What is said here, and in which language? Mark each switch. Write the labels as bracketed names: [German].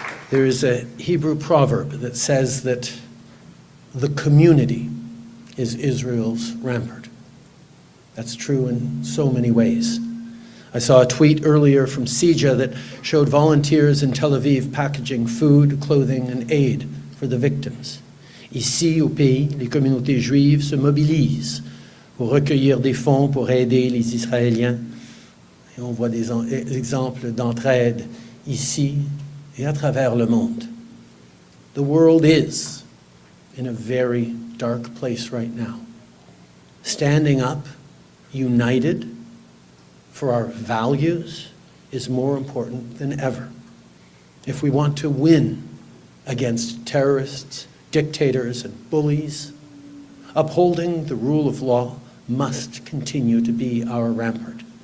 [English] There is a Hebrew proverb that says that the community is Israel's rampart. That's true in so many ways. I saw a tweet earlier from CIJA that showed volunteers in Tel Aviv packaging food, clothing, and aid for the victims. [French] Ici, au pays, les communautés juives se mobilisent pour recueillir des fonds pour aider les Israéliens. Et on voit des exemples d'entraide ici et à travers le monde. [English] The world is in a very dark place right now. Standing up, united for our values is more important than ever. If we want to win against terrorists, dictators, and bullies, upholding the rule of law must continue to be our rampart.